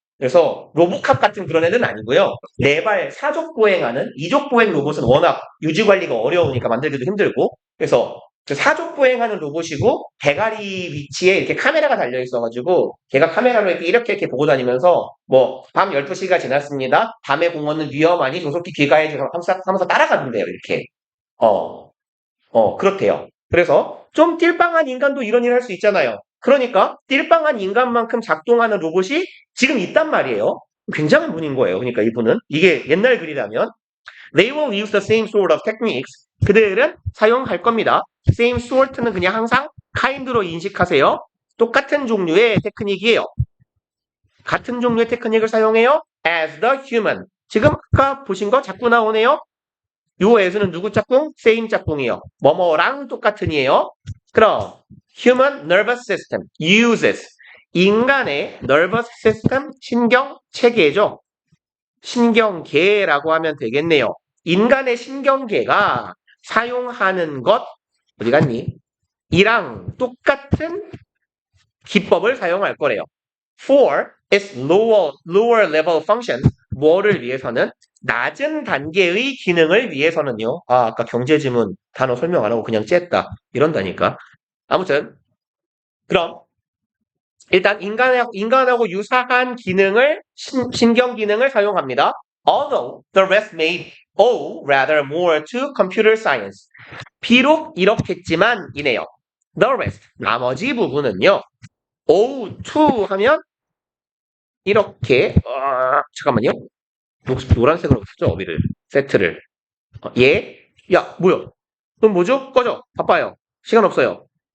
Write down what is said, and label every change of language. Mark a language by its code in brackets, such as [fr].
[ko] 그래서 로보캅 같은 그런 애는 아니고요. 네 발 사족 보행하는 이족 보행 로봇은 워낙 유지 관리가 어려우니까 만들기도 힘들고, 그래서 사족 보행하는 로봇이고 대가리 위치에 이렇게 카메라가 달려 있어가지고 걔가 카메라로 이렇게 보고 다니면서 뭐 밤 12시가 지났습니다. 밤의 공원은 위험하니 조속히 귀가해 주세요 하면서 따라가던데요. 이렇게. 그렇대요. 그래서 좀 띨빵한 인간도 이런 일 할 수 있잖아요. 그러니까 띨빵한 인간만큼 작동하는 로봇이 지금 있단 말이에요. 굉장한 분인 거예요. 그러니까 이분은 이게 옛날 글이라면 [en] they will use the same sort of techniques. [ko] 그들은 사용할 겁니다. [en] same sort [ko] 는 그냥 항상 kind로 인식하세요. 똑같은 종류의 테크닉이에요. 같은 종류의 테크닉을 사용해요. [en] as the human. [ko] 지금 아까 보신 거 자꾸 나오네요. 요 as는 누구 짝꿍? same 짝꿍이에요. 뭐뭐랑 똑같은이에요. 그럼 [en] human nervous system uses. [ko] 인간의 [en] nervous system [ko] 신경 체계죠. 신경계라고 하면 되겠네요. 인간의 신경계가 사용하는 것 어디 갔니? 이랑 똑같은 기법을 사용할 거래요. [en] For its lower level function. [ko] 뭐를 위해서는? 낮은 단계의 기능을 위해서는요. 아까 경제지문 단어 설명 안 하고 그냥 쬐다. 이런다니까. 아무튼 그럼 일단 인간하고 유사한 기능을 신경 기능을 사용합니다. [en] Although the rest may owe rather more to computer science. [ko] 비록 이렇겠지만 이네요. [en] The rest [ko] 나머지 부분은요. [en] owe to [ko] 하면 이렇게 잠깐만요. 노란색으로 쓰죠 어비를 세트를. 야 뭐야? 그럼 뭐죠? 꺼져. 바빠요. 시간 없어요.